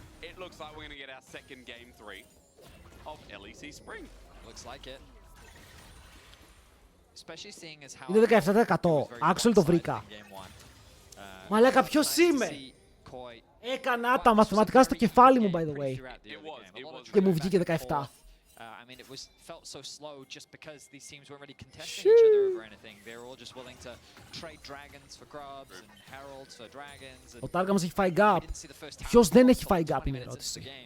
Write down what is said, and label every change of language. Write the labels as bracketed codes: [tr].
[en] It looks like we're going to get our second game 3 of LEC Spring. Looks like it. Especially seeing as how [el] Είναι 17%. Actually το βρήκα. Μαλάκα, ποιος είμαι? Έκανα τα μαθηματικά στο κεφάλι μου, [en] by the way. [el] Και μου βγήκε 17. [en] I mean, it felt so slow just because these teams weren't really contesting each other over anything. They were all just willing to trade dragons for grubs and heralds for dragons. [el] Ο Τάργα μας έχει φάει gap. Ποιος δεν έχει φάει gap είναι η ερώτηση.